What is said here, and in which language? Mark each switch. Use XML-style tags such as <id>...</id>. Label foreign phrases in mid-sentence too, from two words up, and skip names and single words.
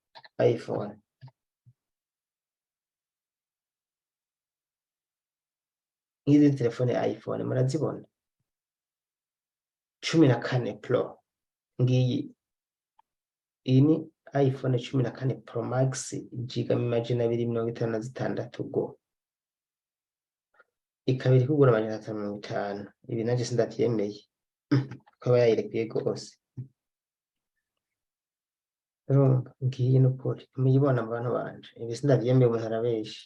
<rn>nk'izi telefone iPhone murazibona 14 Pro, ngiyi iyi ni iPhone 14 Pro Max giga 256 go, ikaba iri kugura 550. Ibi nanje sindavyemeye ukaba yayirekuye rwose. Urumva ngiyi n'ukuri muyibona abantu banje, ibi sindavyemeye umuntu arabesha.</rn>